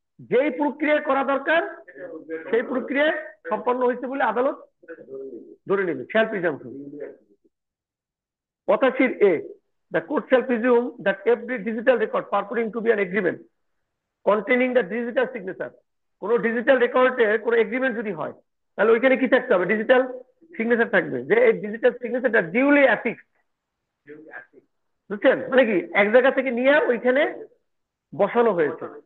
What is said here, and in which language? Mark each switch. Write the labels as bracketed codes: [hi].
[bn] যেই প্রক্রিয়া করা দরকার সেই প্রক্রিয়া সম্পন্ন হয়েছে বলে আদালত ধরে নেবে, [en] Shall presumption. 85A, the court shall presume that every digital record purporting to be an agreement containing the digital signature, [bn] কোন ডিজিটাল রেকর্ডে কোন এগ্রিমেন্ট যদি হয়, তাহলে ওইখানে কি থাকতে হবে? ডিজিটাল সিগনেচার থাকবে, যে এই ডিজিটাল সিগনেচারটা ডিউলি অ্যাফিক্সড। বুঝছেন? মানে কি এক জায়গা থেকে নিয়ে ওইখানে বসানো হয়েছে।